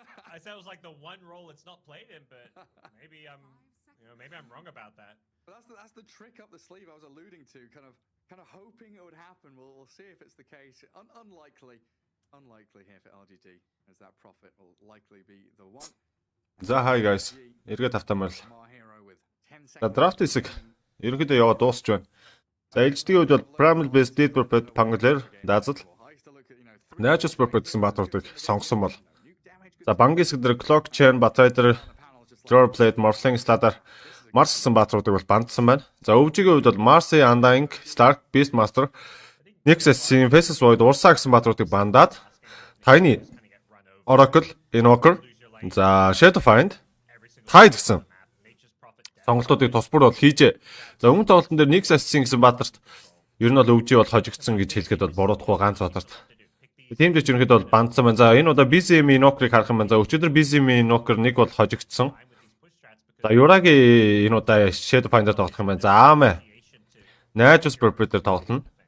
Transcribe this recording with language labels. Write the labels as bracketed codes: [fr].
[en] I said it was like the one role it's not played in, but maybe I'm wrong about that. But that's the trick up the sleeve I was alluding to, kind of hoping it would happen. We'll see if it's the case. Unlikely here for LGD, as that Prophet will likely be the one. [mn] За [en] hi guys. [mn] Эргээд автамаар. За draft хэсэг ерөнхийдөө яваад дуусч байна. За LGD-ийн хувьд бол Primal Beast, Dead Prophet, Pangler, Dazzle, Nature's Prophet гэсэн баатруудыг сонгосон бол. За бангийн хэсэг дээр Clock Chain, Batrider, Drawer Plate, Morphling, Sladder, Mars гэсэн баатруудыг бол бандсан байна. За өвжигийн хувьд бол Marcy, Undying, Stark, Beastmaster, Nexus, Faceless Void, Ursa гэсэн баатруудыг бандаад Tiny, Oracle, Invoker, за Shadow Fiend, Tide гэсэн сонголтуудыг тусбар бол хийжээ. За өмнө тоглолтын дээр Nexus гэсэн баатарт ер нь бол өвжи бол хожигдсон гэж хэлэхэд бол буруудахгүй ганц баатарт. Тийм ч ерөнхийдөө бол бандсан байна. За энэ удаа BCM Invoker-ыг харах юм байна. За өчигдөр BCM Invoker нэг бол хожигдсон. За Юрагийн энэ удаа Shadow Finder тоглох юм байна. За Ame Nature's Prophet тоглоно.